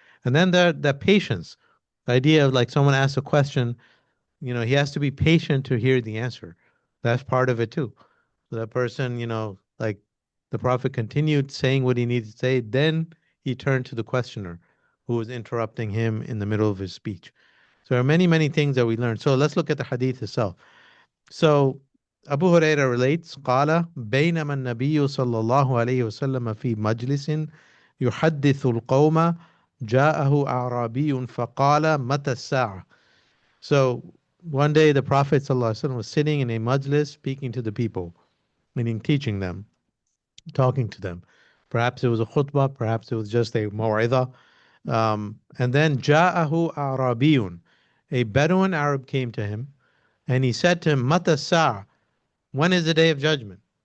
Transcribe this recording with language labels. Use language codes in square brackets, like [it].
[en] And then that patience, the idea of like someone asks a question, he has to be patient to hear the answer. That's part of it too. So that person, like the Prophet continued saying what he needed to say, then he turned to the questioner who was interrupting him in the middle of his speech. So there are many, many things that we learn. So let's look at the hadith itself. So Abu Huraira relates, [ar] قال بينما النبي صلى الله عليه وسلم في مجلس يحدث القوم جاءه أعرابي فقال متى الساعة. [en] So one day the Prophet ﷺ was sitting in a majlis speaking to the people, meaning teaching them, talking to them. Perhaps it was a khutbah, perhaps it was just a maw'idah. And then [ar] جاءه أعرابي, [en] a Bedouin Arab came to him, and he said to him, Mata Sa', when is the day of judgment?